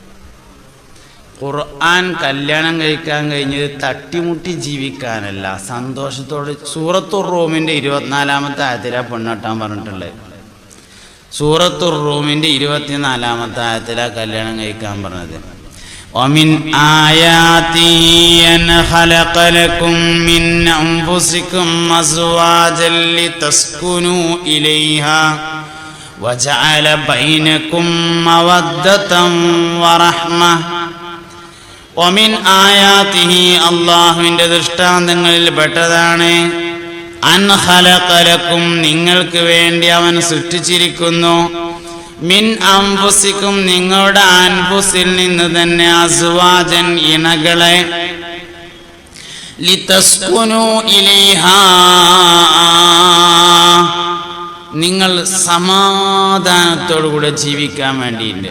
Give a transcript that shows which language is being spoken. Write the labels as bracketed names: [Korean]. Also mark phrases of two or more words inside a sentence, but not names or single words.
[Malayalam] ഖുർആൻ കല്യാണം കഴിക്കാൻ കഴിഞ്ഞത് തട്ടിമുട്ടി ജീവിക്കാനല്ല, സന്തോഷത്തോടെ. സൂറത്തുർ റൂമിന്റെ 24-ാമത്തെ ആയത്തിലാ പെണ്ണെട്ടാൻ പറഞ്ഞിട്ടുള്ളത്. സൂറത്തുർ റൂമിന്റെ 24-ാമത്തെ ആയത്തിലാ കല്യാണം കഴിക്കാൻ പറഞ്ഞത്. [Arabic] ومن آياته أن خلق لكم من أنفسكم أزواجا لتسكنوا إليها وجعل بينكم مودة ورحمة. ومن آياته [Malayalam] അല്ലാഹുവിന്റെ ദൃഷ്ടാന്തങ്ങളിൽ പെട്ടതാണ് [Arabic] أن خلق لكم, [Malayalam] നിങ്ങൾക്ക് വേണ്ടി അവൻ സൃഷ്ടിച്ചിരിക്കുന്നു, [Arabic] من أنفسكم, [Malayalam] നിങ്ങളുടെ അൻഫുസിൽ നിന്ന് തന്നെ, അസ്വാജൻ, ഇണകളെ, [Arabic] لتسكنوا إليها, [Malayalam] നിങ്ങൾ സമാധാനത്തോടുകൂടെ ജീവിക്കാൻ വേണ്ടിയിട്ട്.